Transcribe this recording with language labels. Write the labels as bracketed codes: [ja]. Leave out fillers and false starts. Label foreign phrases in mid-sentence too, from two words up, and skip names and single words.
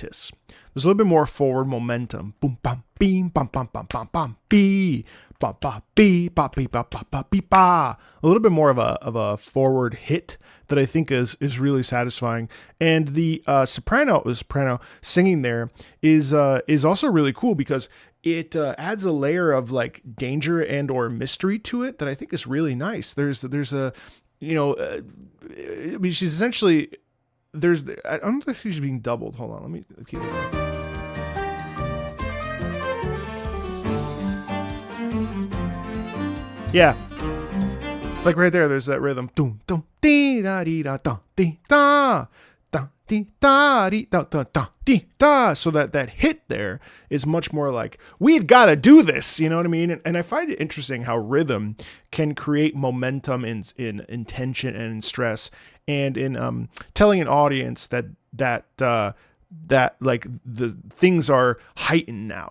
[en] There's a little bit more forward momentum. Boom bam beam bam bam bam bam bam bee ba ba bee ba bee ba ba ba bee ba. A little bit more of a forward hit that I think is really satisfying. And the soprano singing there is also really cool because it adds a layer of like danger and or mystery to it that I think is really nice. There's a I mean, she's essentially I don't think she's being doubled. Hold on, let me keep this up. Yeah, like right there, there's that rhythm. Dum dum dee da dee da da dee da da dee da dee da da da dee da. So that hit there is much more like we've got to do this. You know what I mean? And I find it interesting how rhythm can create momentum in tension and in stress, and in telling an audience that like the things are heightened now.